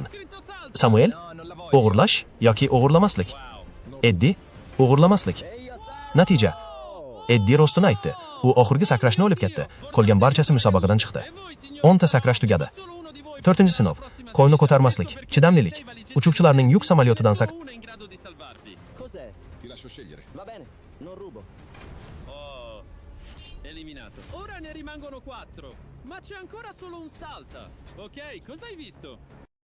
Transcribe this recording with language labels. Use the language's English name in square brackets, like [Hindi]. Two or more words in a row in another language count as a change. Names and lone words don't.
[Uzbek] Samuel: "O'g'irlash yoki o'g'irlamaslik?" Eddi: "O'g'irlamaslik." Natija: Eddi rostini aytdi. U oxirgi sakrashni olib ketdi. Qolgan barchasi musobaqadan chiqdi. 10 ta sakrash tugadi. 4-sinov. Qo'lni ko'tarmaslik, chidamlilik. Uchuvchilarning yuk samolyotidan [Italian] Cos'è? Ti lascio scegliere. Va bene, non rubo. Oh, eliminato. Ora ne rimangono 4. Ma c'è ancora solo un salta. Ok, cosa hai visto?